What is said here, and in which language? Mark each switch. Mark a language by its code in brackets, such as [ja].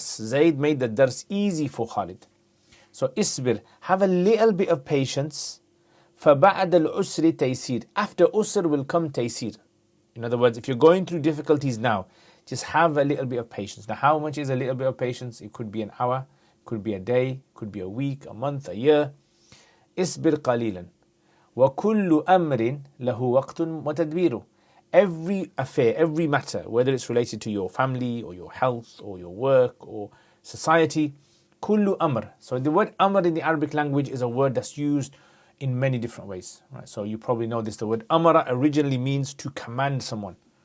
[en] Zayd made the dars easy for Khalid. So isbir, have a little bit of patience. [ar] فَبَعْدَ الْعُسْرِ تَيْسِيرٌ, after usr will come taysir. [en] In other words, if you're going through difficulties now, just have a little bit of patience. Now, how much is a little bit of patience? It could be an hour, could be a day, could be a week, a month, a year. [ar] isbir قَلِيلًا وَكُلُّ أَمْرٍ لَهُ وَقْتٌ وَتَدْبِيرٌ. [en] Every affair, every matter, whether it's related to your family or your health or your work or society, kullu amr. So the word amr in the Arabic language is a word that's used in many different ways. Right? So you probably know this. The word amara originally means to command someone.